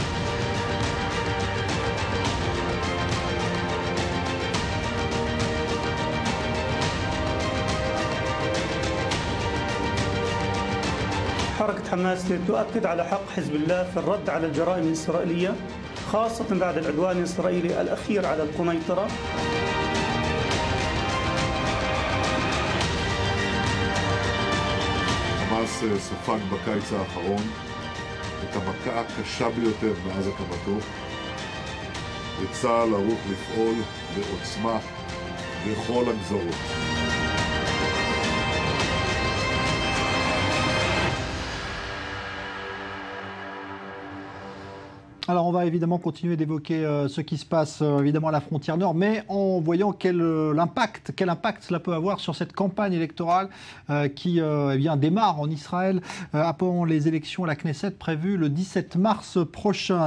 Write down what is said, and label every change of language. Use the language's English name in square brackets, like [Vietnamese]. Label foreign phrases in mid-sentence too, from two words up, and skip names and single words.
[Arabic] حركة حماس تؤكد على حق حزب الله في الرد على الجرائم الإسرائيلية خاصة بعد العدوان الإسرائيلي الأخير على القنيطرة. [Hebrew] חמאס ספג בקיץ האחרון את המכה הקשה ביותר מאז הקמתו, וצה"ל ערוך לפעול בעוצמה בכל הגזרות. [French] Alors on va évidemment continuer d'évoquer ce qui se passe évidemment à la frontière nord, mais en voyant quel impact cela peut avoir sur cette campagne électorale qui démarre en Israël après les élections à la Knesset prévues le 17 mars prochain.